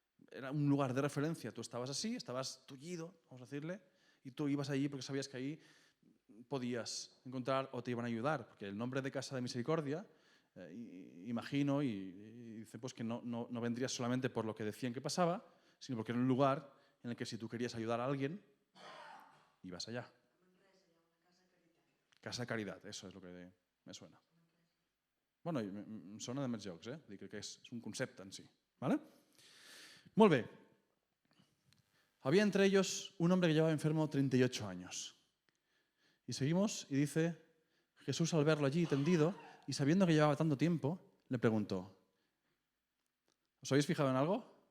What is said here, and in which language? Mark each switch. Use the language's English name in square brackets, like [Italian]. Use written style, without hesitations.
[Spanish] Era un lugar de referencia. Tú estabas así, estabas tullido, vamos a decirle, y tú ibas allí porque sabías que ahí podías encontrar o te iban a ayudar, porque el nombre de Casa de Misericordia, imagino, y dice pues que no vendrías solamente por lo que decían que pasaba, sino porque era un lugar en el que si tú querías ayudar a alguien, ibas allá. Casa de Caridad, eso es lo que me suena. [Catalan] Bueno, em sona de més llocs, Dic que és un concepte en sí. ¿Vale? Molt bé. [Spanish] Había entre ellos un hombre que llevaba enfermo 38 años. Y seguimos y dice, Jesús al verlo allí tendido y sabiendo que llevaba tanto tiempo, le preguntó, ¿os habéis fijado en algo?